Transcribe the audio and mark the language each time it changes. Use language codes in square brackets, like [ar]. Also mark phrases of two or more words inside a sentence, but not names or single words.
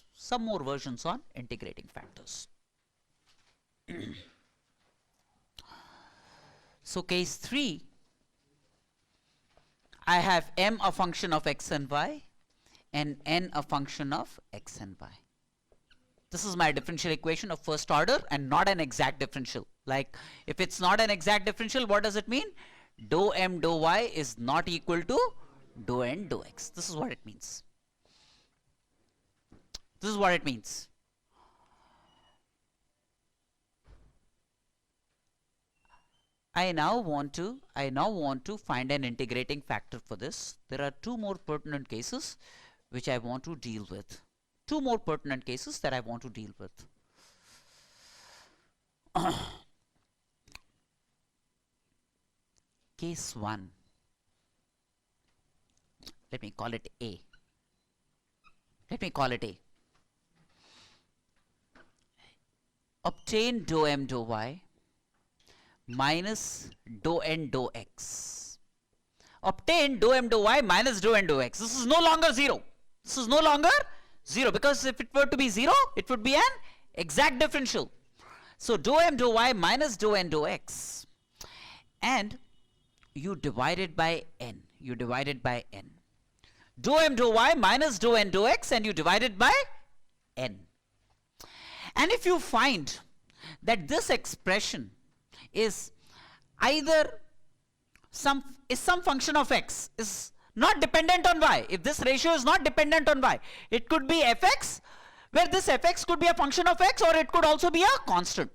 [en] Some more versions on integrating factors. So case 3, I have m a function of x and y and n a function of x and y. This is my differential equation of first order and not an exact differential. Like if it's not an exact differential, what does it mean? Dou m dou y is not equal to dou n dou x. This is what it means. This is what it means. I now want to find an integrating factor for this. There are two more pertinent cases which I want to deal with. Two more pertinent cases that I want to deal with. Case 1. Let me call it A. Let me call it A. Obtain dou m dou y minus dou n dou x. Obtain dou m dou y minus dou n dou x. This is no longer 0. This is no longer 0 because if it were to be 0, it would be an exact differential. So dou m dou y minus dou n dou x, and you divide it by n. You divide it by n. Dou m dou y minus dou n dou x, and you divide it by n. And if you find that this expression is either some function of x, is not dependent on y, if this ratio is not dependent on y, it could be fx, where this fx could be a function of x, or it could also be a constant.